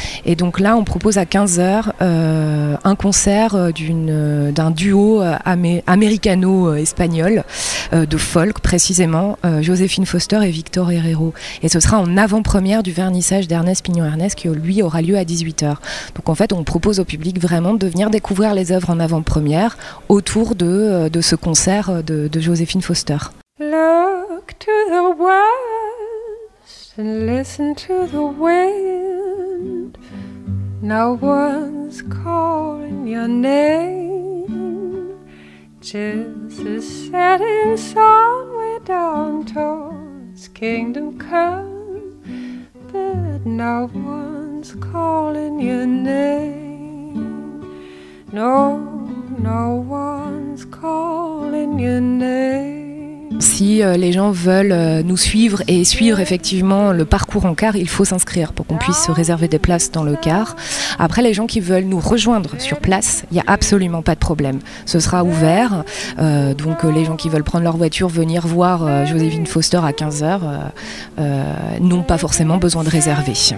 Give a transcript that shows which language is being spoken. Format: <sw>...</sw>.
<fr>Et donc là, on propose à 15h un concert d'un duo américano-espagnol de folk, précisément, Joséphine Foster et Victor Herrero. Et ce sera en avant-première du vernissage d'Ernest Pignon-Ernest qui, lui, aura lieu à 18h. Donc en fait, on propose au public vraiment de venir découvrir les œuvres en avant-première autour de ce concert de Joséphine Foster.</fr> <en>Look to the west and listen to the wind. No one's calling your name. Just a setting sun way down towards kingdom come, but no one's calling your name. No one's calling your name.</en> <fr>Si les gens veulent nous suivre et suivre effectivement le parcours en car, il faut s'inscrire pour qu'on puisse se réserver des places dans le car. Après, les gens qui veulent nous rejoindre sur place, il n'y a absolument pas de problème. Ce sera ouvert, donc les gens qui veulent prendre leur voiture, venir voir Joséphine Foster à 15h, n'ont pas forcément besoin de réserver.</fr>